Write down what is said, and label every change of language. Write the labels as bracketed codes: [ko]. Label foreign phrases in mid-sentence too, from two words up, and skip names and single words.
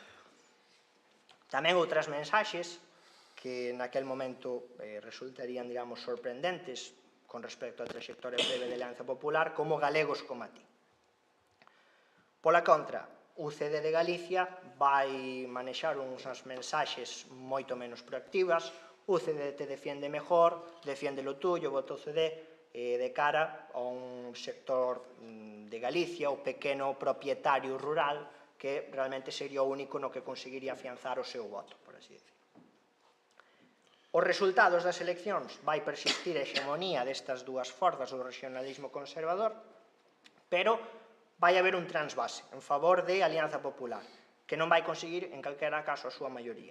[gl] Tamén outras mensaxes que naquel momento resultarían, digamos, sorprendentes con respecto á trayectoria breve da Alianza Popular, como galegos como a ti. Pola contra, UCD de Galicia vai manexar unhas mensaxes moito menos proactivas. [es] UCD te defiende mejor, defiende lo tuyo, voto UCD, [gl] de cara a un sector de Galicia, o pequeno propietario rural, que realmente sería o único no que conseguiría afianzar o seu voto, por así decir. Os resultados das eleccións vai persistir a hexemonía destas dúas forzas do regionalismo conservador, pero vai haber un transvase en favor de Alianza Popular, que non vai conseguir, en calquera caso, a súa maioría.